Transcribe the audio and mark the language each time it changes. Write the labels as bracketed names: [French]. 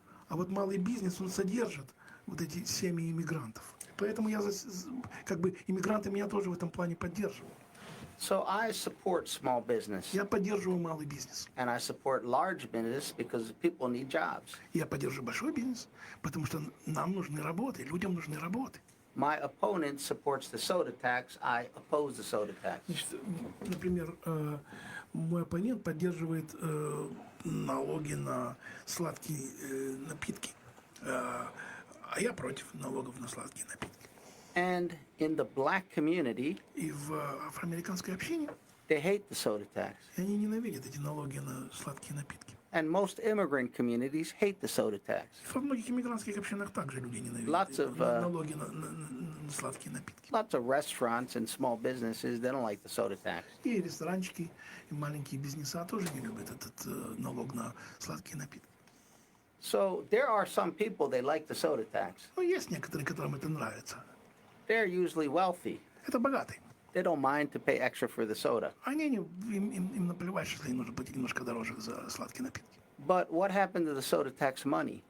[Russian] А вот малый бизнес, он содержит вот эти семьи иммигрантов. Поэтому иммигранты меня тоже в этом плане поддерживают. [English] So I support small business. [Russian] Я поддерживаю малый бизнес. [English] And I support large business because people need jobs. [Russian] Я поддерживаю большой бизнес, потому что нам нужны работы, людям нужны работы. [English] My opponent supports the soda tax. I oppose the soda tax. [Russian] Значит, например, мой оппонент поддерживает налоги на сладкие напитки, а я против налогов на сладкие напитки. [English] And in the black community, [Russian] И в афроамериканской общине [English] they hate the soda tax. [Russian] они ненавидят эти налоги на сладкие напитки. [English] And most immigrant communities hate the soda tax. [Russian] Во многих иммигрантских общинах также люди [English] Lots of, [Russian] налоги на сладкие напитки. [English] Lots of restaurants and small businesses, they don't like the soda tax. [Russian] И ресторанчики, и маленькие бизнеса тоже не любят этот налог на сладкие напитки. [English] So there are some people, they like the soda tax. [Russian] Но есть некоторые, которым это нравится. [English] They're usually wealthy. [Russian] Это богатые. [English] They don't mind to pay extra for the soda. [Russian] Им наплевать, что им нужно платить немножко дороже за сладкие напитки. [English] But what happened to the soda tax money?